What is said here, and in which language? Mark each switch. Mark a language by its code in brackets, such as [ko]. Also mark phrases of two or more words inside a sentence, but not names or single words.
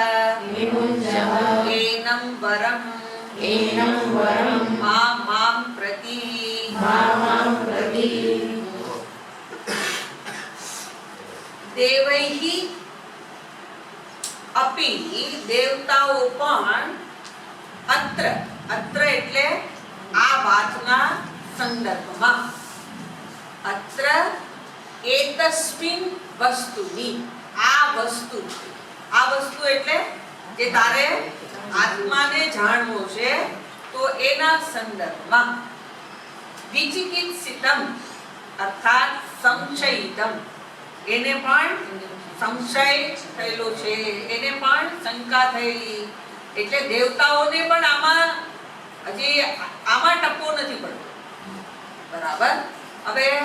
[sa] एनं वरम् मां प्रति देवैः अपि [gu] દેવતાઓ પણ [sa] अत्र [gu] એટલે આ વાતના સંદર્ભમાં [sa] અત્ર એતસ્મિન [gu] વસ્તુની આ વસ્તુ એટલે જે તારે આત્માને જાણવો છે તો એના સંદર્ભમાં [sa] વિચિકિત્સિતમ અર્થાત સંશયિતમ [gu] એને પણ સંશય થયેલો છે એને પણ શંકા થયેલી એટલે દેવતાઓને પણ હજી આમાં ટપકો નથી પડતો બરાબર હવે